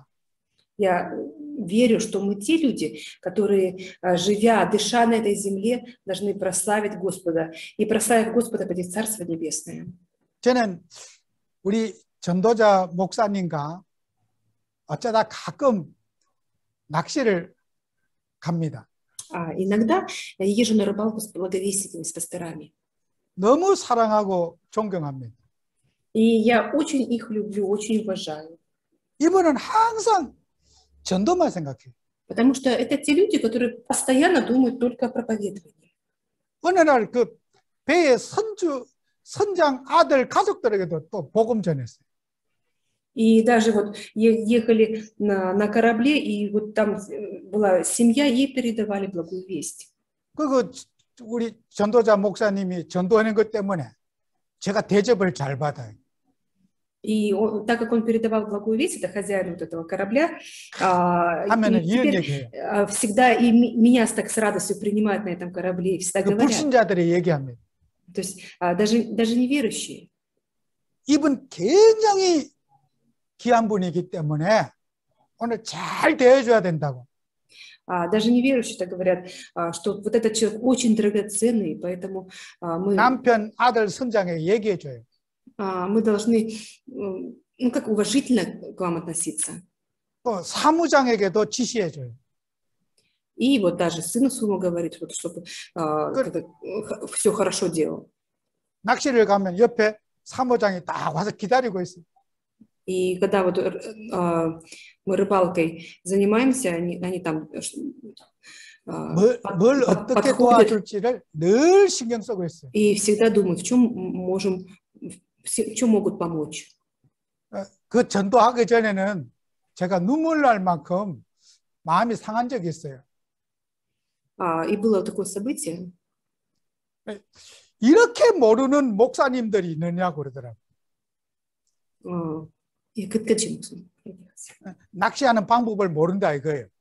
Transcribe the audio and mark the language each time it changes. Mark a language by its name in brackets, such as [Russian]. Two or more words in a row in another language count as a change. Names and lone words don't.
[Russian] я верю, что мы те люди, которые, живя, дыша на этой земле, должны прославить Господа. И прославив Господа, пойти в Царство Небесное. [Korean] 저는 우리 전도자 목사님과 어쩌다 가끔 낚시를 갑니다. [Russian] Иногда я езжу на рыбалку с благовестниками, с пасторами. [Korean] 너무 사랑하고 존경합니다. [Russian] И я очень их люблю, очень уважаю. [Korean] 이분은 항상 전도만 생각해요. [Russian] Потому что это те люди, которые постоянно думают только о проповедовании. [Korean] 어느 날 그 배에 선장 아들 가족들에게도 또 복음 전했어요. [Russian] И даже вот ехали на корабле, и вот там была семья, ей передавали благую весть. [Korean] 그 우리 전도자 목사님이 전도하는 것 때문에 제가 대접을 잘 받아요. [Russian] И так как он передавал благую весть, это хозяин вот этого корабля, [Korean] 하면은 이런 [Russian] теперь [Korean] 얘기해요. [Russian] всегда и меня так с радостью принимают на этом корабле, и всегда [Korean] 그 [Russian] говорят. [Korean] 불신자들이 얘기합니다. [Russian] То есть даже неверующие. [Korean] 이분 굉장히 귀한 분이기 때문에 오늘 잘 대해줘야 된다고. [Russian] Даже неверующие так говорят, что вот этот человек очень драгоценный, поэтому мы [Korean] 남편, 아들, 선장에게 얘기해줘요. [Russian] мы должны, ну, как уважительно к вам относиться. [Korean] 또 사무장에게도 지시해줘요. [Russian] И вот даже сыну своему говорит, вот, чтобы все хорошо делал. [Korean] 낚시를 가면 옆에 사무장이 딱 와서 기다리고 있어요. [Russian] И когда вот мы рыбалкой занимаемся, они там [Korean] 뭘 어떻게 도와줄지를 늘 신경 쓰고 있어요. [Russian] и всегда думают, в чем могут помочь. [Korean] 그 전도하기 전에는 제가 눈물 날 만큼 마음이 상한 적이 있어요. [Russian] И было такое событие. [Korean] 이렇게 모르는 목사님들이 있느냐고 그러더라고요. 낚시하는 방법을 모른다 이거예요.